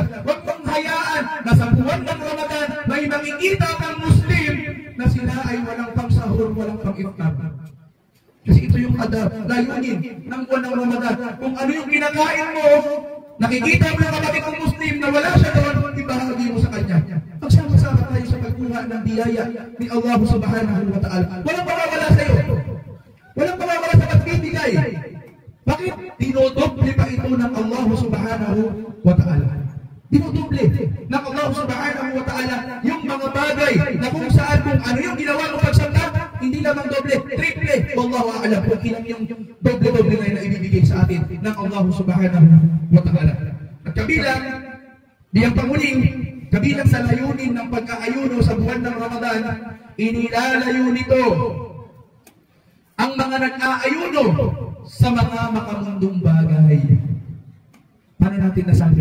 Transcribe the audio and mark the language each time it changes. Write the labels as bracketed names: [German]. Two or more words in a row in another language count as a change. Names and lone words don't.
[Filipino] Huwag mong hayaan na sa buwan ng Ramadan may makikita kang Muslim na sila ay walang pangsahur, walang pang-iftar. Kasi ito yung layunin ng buwan ng Ramadan. Kung ano yung kinakain mo, nakikita mo yung kapatid ng Muslim na wala siya doon, ibahagi mo sa kanya. Magsama-sama tayo sa pagbuhay. kumuha ng biyaya ni Allah [Arabic] سبحانه وتعالى. [Filipino] Walang mawawala sa iyo. Walang mawawala sa pagbibigay. Bakit? Dinodoble pa ito ng Allah [Arabic] سبحانه وتعالى. [Filipino] Dinodoble ng Allah [Arabic] سبحانه وتعالى [Filipino] yung mga bagay na kung saan kung ano yung ginawa mo pagsamba, hindi lamang doble, triple. [Arabic] والله أعلم [Filipino] kung ilang yung doble-doble na ibibigay sa atin ng Allah [Arabic] سبحانه وتعالى. [Filipino] At kabilang, diyang panguling, kabilang sa layunin ng pagkaayuno sa buwan ng Ramadan, inilalayo nito ang mga nag-aayuno sa mga makamundong bagay. Paano natin nasabi?